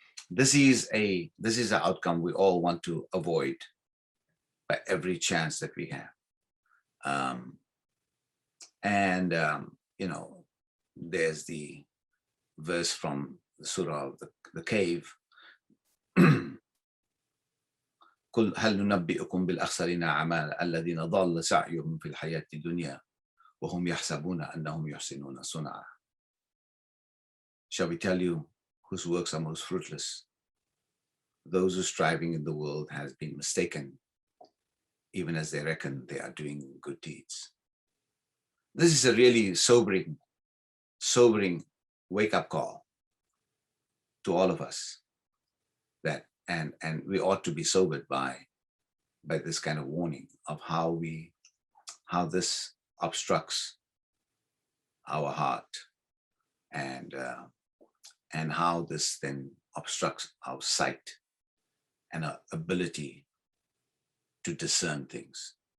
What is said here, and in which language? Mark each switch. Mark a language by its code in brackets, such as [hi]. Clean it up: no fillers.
[en] This is an outcome we all want to avoid by every chance that we have. There's the verse from the surah of the cave. [ar] قل هل ننبئكم بالأخسرين أعمالا الذين ضل سعيهم في الحياة الدنيا وهم يحسبون أنهم يحسنون صنعا. [en] Shall we tell you whose works are most fruitless? Those whose striving in the world has been mistaken, even as they reckon they are doing good deeds. This is a really sobering wake-up call to all of us, that and we ought to be sobered by this kind of warning of how this obstructs our heart, and how this then obstructs our sight and our ability to discern things.